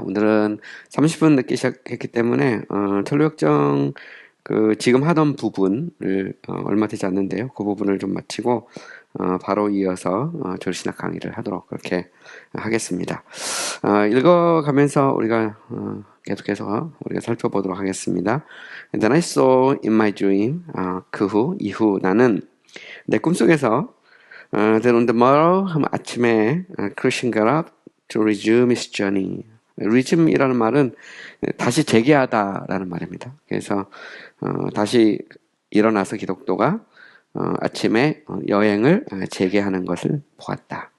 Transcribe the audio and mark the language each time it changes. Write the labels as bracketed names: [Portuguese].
[Korean] 오늘은 30분 늦게 시작했기 때문에 천루역정 지금 하던 부분을 얼마 되지 않는데요. 그 부분을 좀 마치고 바로 이어서 졸신학 강의를 하도록 그렇게 하겠습니다. 읽어가면서 우리가 계속해서 우리가 살펴보도록 하겠습니다. [English] And then I saw in my dream, [Korean] 이후 나는 내 꿈속에서 [English] then on the morrow, [Korean] 아침에 [English] 크리스천 got up to resume his journey. [Korean] resume이라는 말은 다시 재개하다라는 말입니다. 그래서 다시 일어나서 기독도가 아침에 여행을 재개하는 것을 보았다.